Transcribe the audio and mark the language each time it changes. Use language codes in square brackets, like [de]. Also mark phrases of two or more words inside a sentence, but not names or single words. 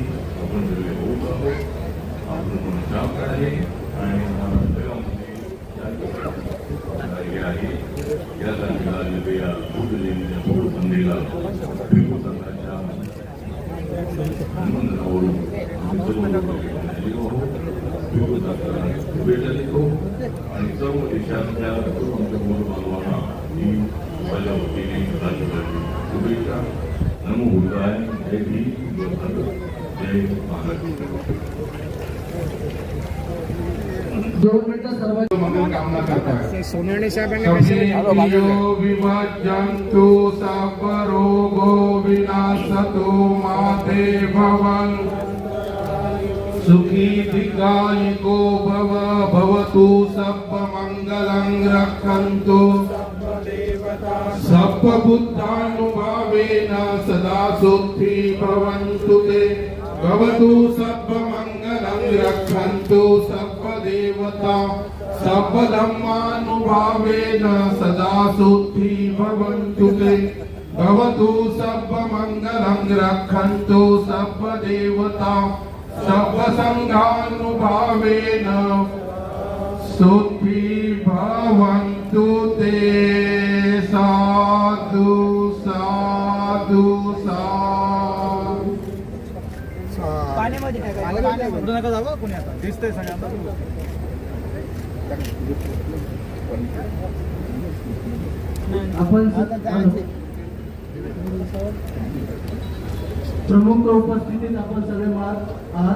[mr] आपण सगळे होत आहोत, आपण पण काम आहे आणि जगामध्ये आहे यासाठी आलेल्या या बुद्ध जयंतीच्या पूर्ण संधीला भिक्खू संघाच्या निमंत्रणावरून आम्ही सर्व भिक्खू संघाला शुभेच्छा देतो आणि सर्व देशातल्या सर्व आमच्या मूळ बांधवांना ही माझ्या वतीने राज्यभरातील शुभेच्छा. [pi] नमो बुद्धाय. [mr] जय भीम, जय भारत, जय महाराष्ट्र. 2 मिनिटं सर्वांची मंगल कामना करतात. सोनाणे [pi] सभ्यो विभज्यन्तु सब रोगो विनाशतो माते भवन् सुखी दीर्घायुको भव भवतु सब मंगलं रक्षन्तु सब बुद्धानुभावेन सदा सुखी भवन्तु ते भवतु सब मंगलं रक्षन्तु सब देवता सब धर्मानुभावेन सदा सुखी भवन्तु ते भवतु सब मंगलं रक्षन्तु सब देवता सब संघानुभावेन सुखी भवन्तु ते. साधु साधु साधु. [mr] नका जावं कोणी आता दिसतंय सगळ्यांना. आपण प्रमुख उपस्थितीत आपण सगळे आहात.